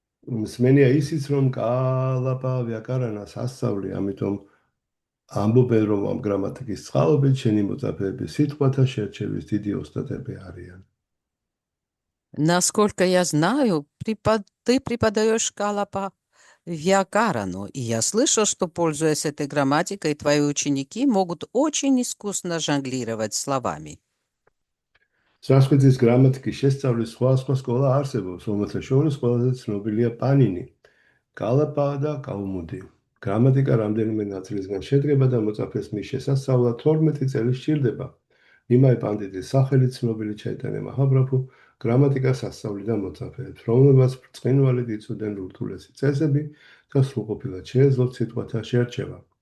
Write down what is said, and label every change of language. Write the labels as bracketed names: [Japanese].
[Georgian] მსმენია ისიც რომ კალაპა ვიაკარანას ასწავლი, ამიტომ ამბობენ რომ ამ გრამატიკის წყალობით შენი მოწაფეები სიტყვათა შერჩევის დიდი ოსტატები არიან. [Russian] Насколько я знаю, ты преподаешь Калапа Вьякарану. И я слышал, что, пользуясь этой грамматикой, твои ученики могут очень искусно жонглировать словами. [Georgian] სანსკრიტის გრამატიკის შესწავლის სხვა სკოლა არსებობს, რომელთა შორის ყველაზე ცნობილია პანინი, კალაპა და კაუმუდი. გრამატიკა რამდენიმე ნაწილისგან შედგება და მოწაფეს მის შესასწავლად 12 წელი სჭირდება. იმაი პანდიტის სახელით ცნობილი ჩაიტანია მაჰაპრაბჰუ გრამატიკას ასწავლიდა მოწაფეებს, რომლებმაც ბრწყინვალედ იცოდნენ ურთულესი წესები და სრულყოფილად შეეძლოთ სიტყვათა შერჩევა.